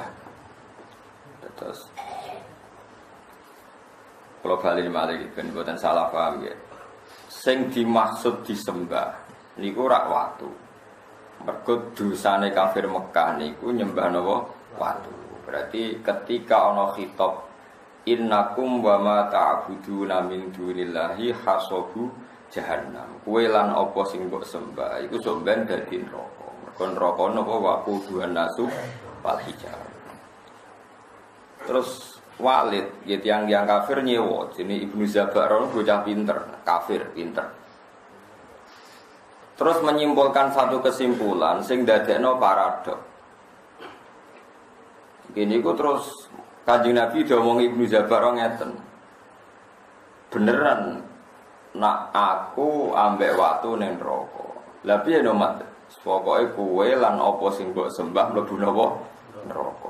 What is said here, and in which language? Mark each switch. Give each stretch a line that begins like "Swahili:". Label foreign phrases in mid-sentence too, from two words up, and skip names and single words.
Javanese: Terus kalau bali malih ben mboten salah paham nggih. Sing dimaksud disembah niku rak watu. Mergo dosane kafir Mekah niku nyembah napa watu.
Indonesian: Berarti ketika
Arabic: ana khitab إنكم وما تعبدون من دون الله حصب جهنم.
Javanese: Kowe lan apa sing mbok sembah iku sok ben dadi neraka. Mergo neraka napa
Arabic: وقودها الناس والحجارة.
Javanese: Terus Walid ya tiyang-tiyang kafir nyewa jenenge Ibnu Zabaron bocah pinter, kafir pinter.
Indonesian: Terus menyimpulkan satu kesimpulan
Javanese: sing dadekno
Indonesian: paradok.
Javanese: Gini ku terus Kanjeng Nabi diomongi Ibnu Zabar ngeten. Beneran nak aku ambek watu ning neraka. Lah piye no mat? Pokoke kowe lan apa sing mbok sembah mlebu napa neraka.